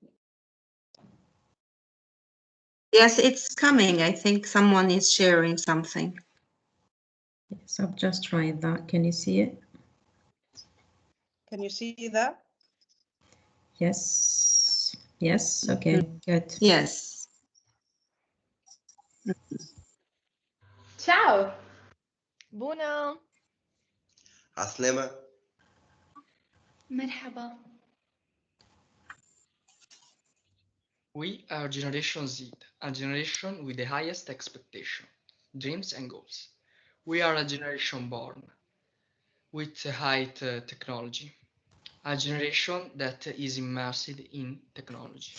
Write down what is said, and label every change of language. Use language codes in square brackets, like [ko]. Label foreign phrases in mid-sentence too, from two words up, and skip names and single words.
[en] Yes, it's coming. I think someone is sharing something. Yes, I've just tried that. Can you see it? Can you see that? Yes. Yes. Okay, good. Yes. [it] Ciao. Buona. [ar] عسلامة. مرحبا. [en] We are Generation Z, a generation with the highest expectation, dreams and goals. We are a generation born with high technology, a generation that is immersed in technology.